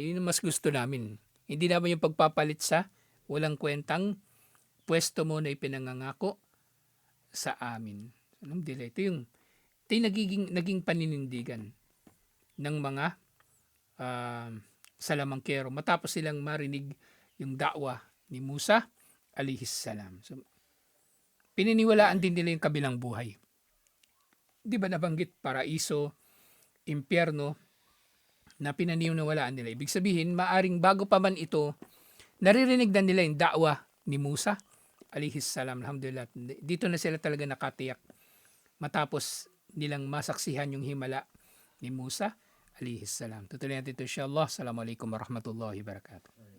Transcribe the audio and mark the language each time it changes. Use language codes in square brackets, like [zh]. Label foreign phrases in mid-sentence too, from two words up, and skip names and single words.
[tl] Yun yung mas gusto namin. Hindi naman yung pagpapalit sa walang kwentang pwesto mo na ipinangangako sa amin. Alhamdulillah. Ito yung naging paninindigan ng mga salamangkero matapos silang marinig yung da'wa ni Musa [ar] alayhis salam. [tl] So, pininiwalaan din nila yung kabilang buhay. Di ba nabanggit paraiso, impyerno, na pinaniwalaan nila. Ibig sabihin, maaring bago pa man ito, naririnig na nila yung da'wa ni Musa [ar] alayhis salam. [tl] Alhamdulillah. Dito na sila talaga nakatiyak matapos nilang masaksihan yung himala ni Musa [ar] alayhis salam. [tl] Tutuloy natin ito insyaAllah. [ar] Assalamualaikum warahmatullahi wabarakatuh.